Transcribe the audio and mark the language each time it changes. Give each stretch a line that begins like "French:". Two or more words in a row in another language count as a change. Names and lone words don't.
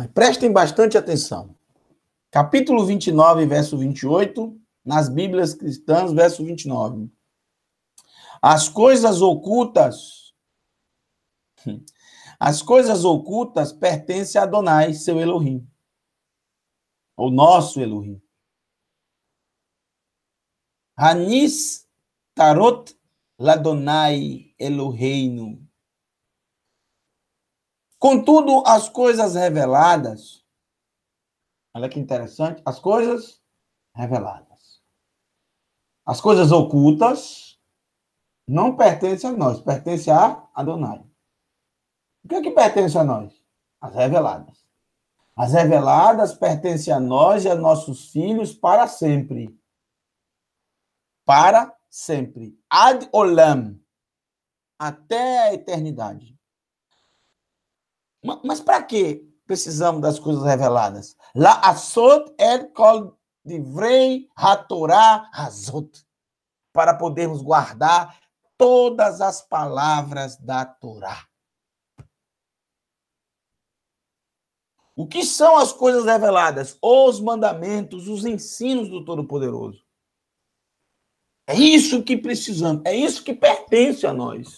Portuguese: Prestem bastante atenção. Capítulo 29, verso 28, nas Bíblias cristãs, verso 29. As coisas ocultas pertencem a Adonai, seu Elohim. O nosso Elohim.
Hebrew: Hanis tarot ladonai Eloheinu.
Portuguese: Contudo, as coisas reveladas, olha que interessante, as coisas reveladas. As coisas ocultas não pertencem a nós, pertencem a Adonai. O que é que pertence a nós? As reveladas. As reveladas pertencem a nós e a nossos filhos para sempre. Para sempre.
Hebrew: Ad olam.
Portuguese: Até a eternidade. Mas para que precisamos das coisas reveladas?
Hebrew: La asot et kol divrei hatorah hazot.
Portuguese: Para podermos guardar todas as palavras da Torá. O que são as coisas reveladas? Os mandamentos, os ensinos do Todo-Poderoso. É isso que precisamos, é isso que pertence a nós.